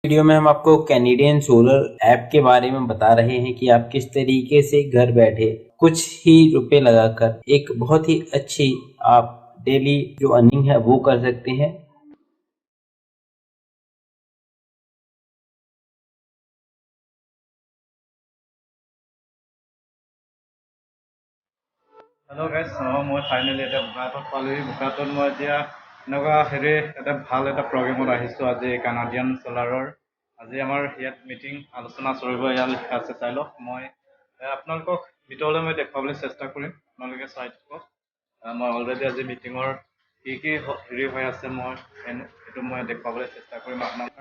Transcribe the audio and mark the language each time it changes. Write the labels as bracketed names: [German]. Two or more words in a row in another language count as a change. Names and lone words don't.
[Hindi] वीडियो में हम आपको कैनेडियन सोलर ऐप के बारे में बता रहे हैं कि आप किस तरीके से घर बैठे कुछ ही रुपए लगाकर एक बहुत ही अच्छी आप डेली जो अर्निंग है वो कर सकते हैं। [English] hello guys, [Assamese] মই ফাইনেলি বুকাটত পালোহি। বুকাটত মই এতিয়া ভাল এটা প্ৰগ্ৰেমত আহিছোঁ। আজি কানাডিয়ান সোলাৰৰ আজি আমাৰ ইয়াত মিটিং আলোচনা চলিব। ইয়াত লিখা আছে, চাই লওক। মই আপোনালোকক ভিতৰলৈ মই দেখুৱাবলৈ চেষ্টা কৰিম, আপোনালোকে চাই থাকক। মই অলৰেডি আজি মিটিঙৰ কি হৈ আছে মই সেইটো মই দেখুৱাবলৈ চেষ্টা কৰিম আপোনালোকৰ।